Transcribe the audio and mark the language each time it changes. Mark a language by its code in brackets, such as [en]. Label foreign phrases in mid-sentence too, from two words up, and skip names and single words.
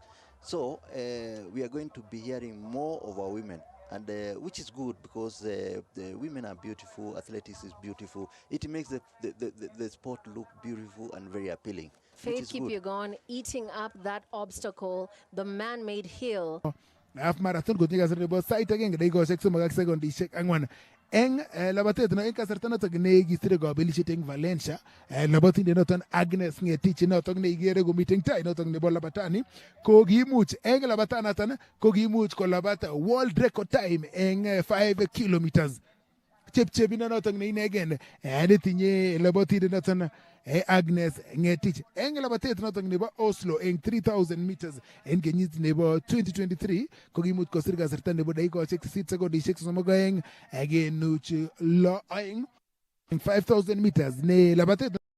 [en] So we are going to be hearing more of our women, and which is good because the women are beautiful. Athletics is beautiful. It makes the sport look beautiful and very appealing. Faith Kipyegon eating up that obstacle, the man-made hill. Half marathon [kln] kotinye kasarta nebo sait agenge dakikoshek 3 ak sekondishek 4 eng labatet no eng kasarta notok nekisire kabelisiet eng Valencia labatindet noton Agnes Ngetich notok neikere komiten tai notok nebo labatani ko kiimuch eng labatanaton ko kiimuch kolabat [en] world record time [kln] eng 5 kilometers. Chepchebindo notok ne inegen netinye labatindet noton Agnes Ngetich eng labatet notok nebo Oslo eng 3000 meters eng kenyit nebo 2023 ko kimuch kosir kasarta nebo dakikoshek 8 sekondishek 32 kenuch 6 eng 5000 meters ne labatet